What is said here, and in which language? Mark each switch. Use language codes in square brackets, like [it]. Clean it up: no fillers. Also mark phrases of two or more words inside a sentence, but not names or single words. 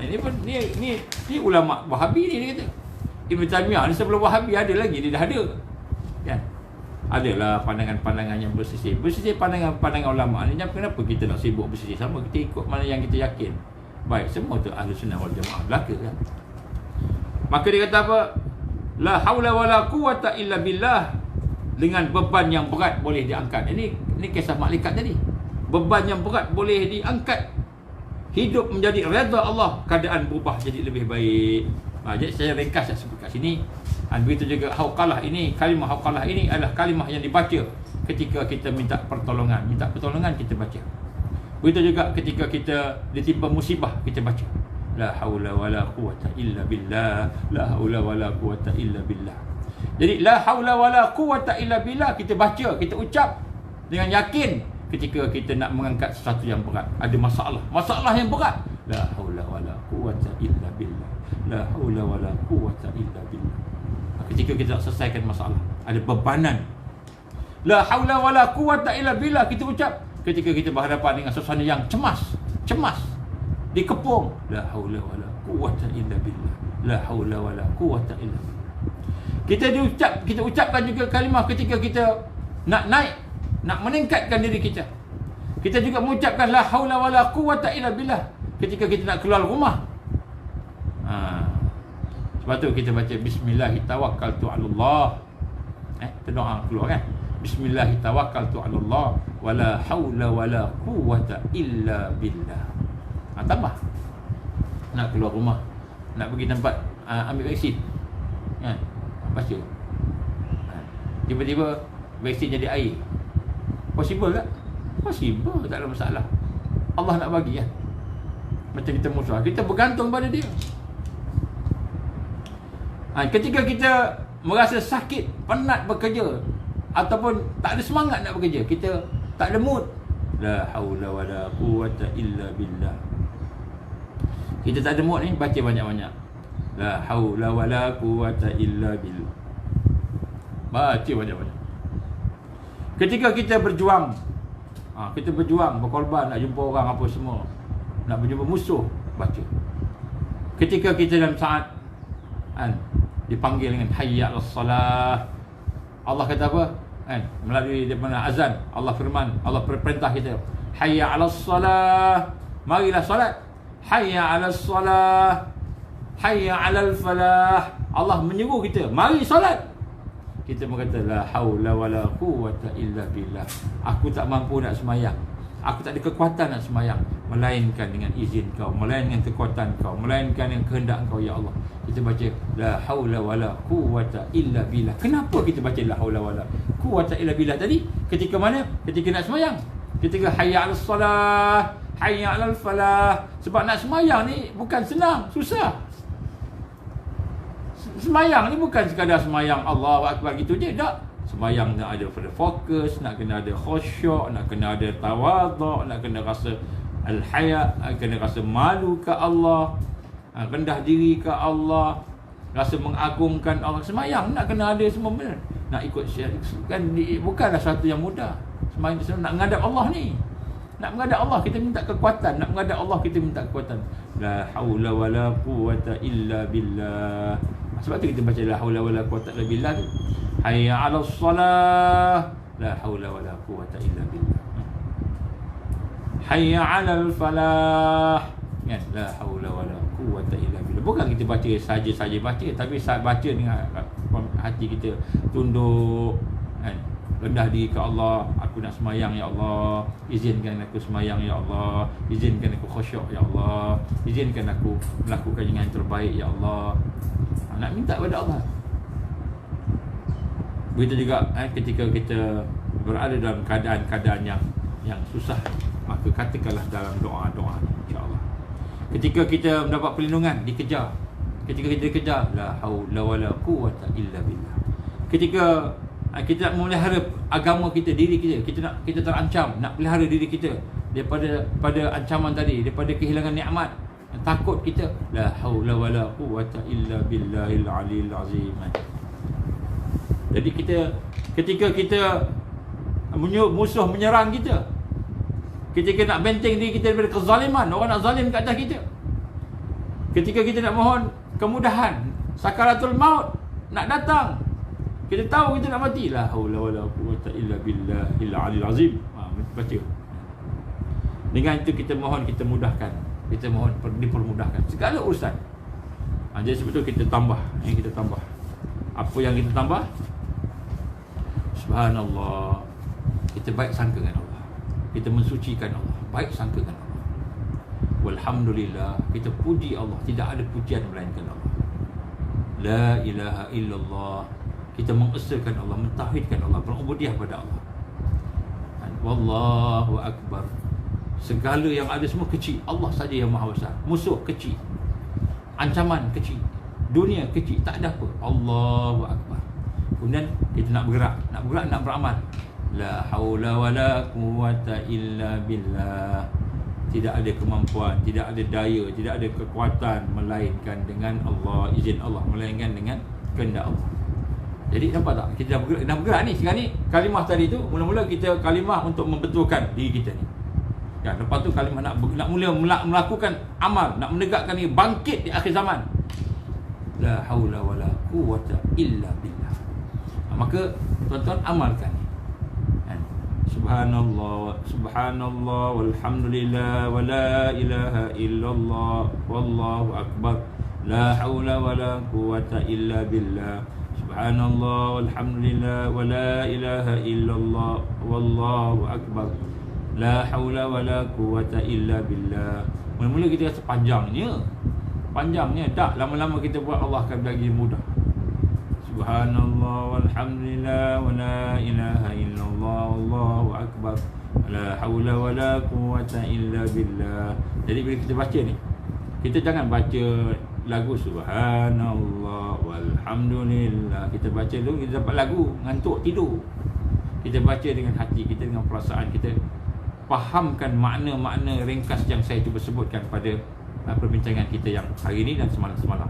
[ms] Ini ulama Wahabi ni, dia kata. Ibn Taymiyah ni sebelum Wahabi ada lagi, dia dah ada. Kan? Adalah pandangan-pandangan yang bersisih pandangan-pandangan ulama ni. Kenapa kita nak sibuk bersisih sama? Kita ikut mana yang kita yakin. Baik, semua tu [ar] أهل السنة والجماعة [ms] belaka kan. Maka dia kata apa? [ar] لا حول ولا قوة إلا بالله. [ms] Dengan beban yang berat boleh diangkat. Ini kisah malaikat tadi. Beban yang berat boleh diangkat. Hidup menjadi redha Allah, keadaan berubah jadi lebih baik. Jadi saya ringkas sebut kat sini. Begitu juga hauqalah ini, kalimah hauqalah ini adalah kalimah yang dibaca ketika kita minta pertolongan. Minta pertolongan kita baca. Begitu juga ketika kita ditimpa musibah, kita baca [ar] لا حول ولا قوة إلا بالله, لا حول ولا قوة إلا بالله. [ms] Jadi [ar] لا حول ولا قوة إلا بالله [ms] kita baca, kita ucap dengan yakin ketika kita nak mengangkat sesuatu yang berat, ada masalah yang berat, [ar] لا حول ولا قوة إلا بالله لا حول ولا قوة إلا بالله. [ms] Ketika kita nak selesaikan masalah, ada bebanan, [ar] لا حول ولا قوة إلا بالله [ms] kita ucap ketika kita berhadapan dengan suasana yang cemas, dikepung, [ar] لا حول ولا قوة إلا بالله لا حول ولا قوة إلا بالله. [ms] Kita ucapkan juga kalimah ketika kita nak naik, nak meningkatkan diri kita. Kita juga mengucapkan [ar] لا حول ولا قوة إلا بالله [ms] ketika kita nak keluar rumah. Sebab tu kita baca bismillahirrahmanirrahim. Kita doa keluar kan. [ar] Bismillahirrahmanirrahim. ولا حول ولا قوة إلا بالله. [ms] Tambah. Nak keluar rumah, nak pergi tempat ambil vaksin. Kan? Baca. Tiba-tiba vaksin jadi air. Possible tak? Possible, tak ada masalah. Allah nak bagi kan. Macam kita musuh, kita bergantung pada dia. Ketika kita merasa sakit, penat bekerja ataupun tak ada semangat nak bekerja, kita tak ada mood, [ar] لا حول ولا قوة إلا بالله. [ms] Kita tak ada mood ni, baca banyak-banyak [ar] لا حول ولا قوة إلا بالله. [ms] Baca banyak-banyak. Ketika kita berjuang, kita berjuang, berkorban, nak jumpa orang apa semua, nak berjumpa musuh, baca. Ketika kita dalam saat dipanggil dengan [ar] حي على الصلاة, [ms] Allah kata apa? Melalui daripada azan, Allah firman, Allah perintah kita, [ar] حي على الصلاة, [ms] marilah solat. [ar] حي على الصلاة حي على الفلاح. [ms] Allah menyeru kita, mari solat. Kita berkata [ar] لا حول ولا قوة إلا بالله. [ms] Aku tak mampu nak semayang, aku tak ada kekuatan nak semayang, melainkan dengan izin kau, melainkan dengan kekuatan kau, melainkan dengan kehendak kau ya Allah. Kita baca [ar] لا حول ولا قوة إلا بالله. [ms] Kenapa kita baca [ar] لا حول ولا قوة إلا بالله [ms] tadi? Ketika mana? Ketika nak semayang. [ar] Ketika حي على الصلاة حي على الفلاح. [ms] Sebab nak semayang ni bukan senang, susah. Semayang ni bukan sekadar semayang [ar] الله أكبر [ms] gitu je, tak. Semayang nak ada fokus, nak kena ada khusyuk, nak kena ada tawaduk, nak kena rasa al-haya, kena rasa malu ke Allah, rendah diri ke Allah, rasa mengagungkan Allah. Semayang nak kena ada semua benda. Nak ikut syariat kan bukanlah satu yang mudah. Semayang nak menghadap Allah ni, nak menghadap Allah kita minta kekuatan, nak menghadap Allah kita minta kekuatan. [ar] لا حول ولا قوة إلا بالله. [ms] Sebab tu kita baca [ar] لا حول ولا قوة إلا بالله [ms] tu. [ar] حي على الصلاة لا حول ولا قوة إلا بالله. حي على الفلاح, kan, لا حول ولا قوة إلا بالله. [ms] Bukan kita baca saja-saja baca, tapi saat baca dengan hati kita tunduk, kan, rendah diri ke Allah. Aku nak semayang ya Allah, izinkan aku semayang ya Allah, izinkan aku khusyuk ya Allah, izinkan aku melakukan yang terbaik ya Allah. Nak minta pada Allah. Begitu juga ketika kita berada dalam keadaan-keadaan yang susah, maka katakanlah dalam doa-doa insya-Allah. Ketika kita mendapat perlindungan, dikejar, ketika kita dikejar, [ar] لا حول ولا قوة إلا بالله. [ms] Ketika kita nak memelihara agama kita, diri kita terancam, nak pelihara diri kita daripada ancaman tadi, daripada kehilangan nikmat, takut kita, [ar] لا حول ولا قوة إلا بالله العلي العظيم. [ms] Jadi ketika kita musuh menyerang kita, ketika nak benteng diri kita daripada kezaliman, orang nak zalim ke atas kita, ketika kita nak mohon kemudahan, [ar] سكرات الموت [ms] nak datang, kita tahu kita nak mati, [ar] لا حول ولا قوة إلا بالله العلي العظيم. [ms] Baca. Dengan itu kita mohon, kita mudahkan, kita mohon dipermudahkan segala urusan. Jadi sebab tu kita tambah, Apa yang kita tambah? [ar] Subhanallah. [ms] Kita baik sangka dengan Allah, kita mensucikan Allah, baik sangka dengan Allah. Walhamdulillah, kita puji Allah, tidak ada pujian melainkan Allah. [ar] لا إله إلا الله, [ms] kita mengesahkan Allah, mentauhidkan Allah, berubudiah pada Allah. [ar] والله أكبر, [ms] segala yang ada semua kecil, Allah saja yang maha besar. Musuh kecil, ancaman kecil, dunia kecil, tak ada apa. [ar] الله أكبر. [ms] Kemudian kita nak bergerak, nak beramal. [ar] لا حول ولا قوة إلا بالله. [ms] Tidak ada kemampuan, tidak ada daya, tidak ada kekuatan melainkan dengan Allah, izin Allah, melainkan dengan kehendak Allah. Jadi nampak tak? Kita dah bergerak ni. Sekarang ni kalimah tadi tu, mula-mula kita kalimah untuk membetulkan diri kita ni. Ya, lepas tu kalimah nak mula melakukan amal, nak menegakkan ni, bangkit di akhir zaman. [ar] لا حول ولا قوة إلا بالله. [ms] Maka tuan-tuan amalkan ni. [ar] سبحان الله سبحان الله والحمد لله ولا إله إلا الله والله أكبر لا حول ولا قوة إلا بالله. سبحان الله والحمد لله ولا إله إلا الله والله أكبر لا حول ولا قوة إلا بالله. [ms] Mula-mula kita rasa panjangnya, tak lama-lama kita buat, Allah akan bagi mudah. [ar] سبحان الله والحمد لله ولا إله إلا الله والله أكبر لا حول ولا قوة إلا بالله. [ms] Jadi bila kita baca ni, kita jangan baca lagu [ar] سبحان الله والحمد لله. [ms] Kita baca dulu, kita dapat lagu, ngantuk tidur. Kita baca dengan hati kita, dengan perasaan kita. Fahamkan makna-makna ringkas yang saya cuba sebutkan pada perbincangan kita yang hari ini dan semalam.